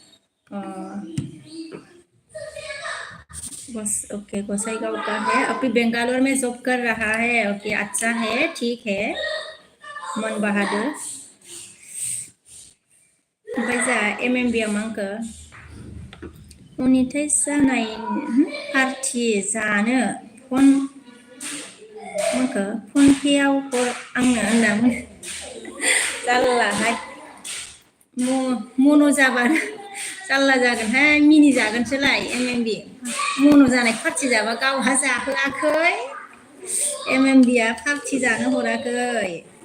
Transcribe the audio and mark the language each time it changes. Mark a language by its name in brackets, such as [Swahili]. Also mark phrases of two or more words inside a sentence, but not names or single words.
[Hindi] बस ओके गोसाईगांव का है अभी बेंगलोर में जॉब कर रहा है ओके अच्छा है ठीक है मन बहादुर [Bodo] बैजा MMB आंखो उनिथाय जानाय पार्टि जानो फन पेआव हर आंनो होनना जाल्लाहाय मनो जाबा जाल्ला जागोनहाय मिनि जागोनसोलाय MMB मनो जानाय पार्टि जाबा गावहा जाहोआखै MMB आ पार्टि जानो हराखै